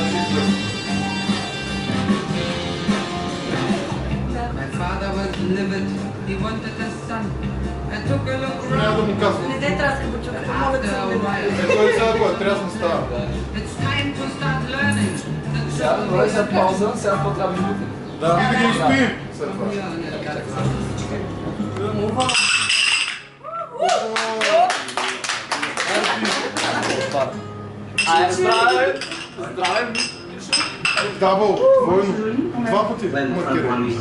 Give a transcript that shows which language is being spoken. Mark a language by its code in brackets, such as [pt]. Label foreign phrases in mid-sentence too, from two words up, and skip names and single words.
[en] My father was livid. He wanted a son. I took a look around. After a while, it's time to start learning. [bg] Сега, добре, след пауза, сега какво трябва да бутне? Да, и да ги изпием след това. Здраве! Здраве! Дабъл, двойно, два пъти маркирай.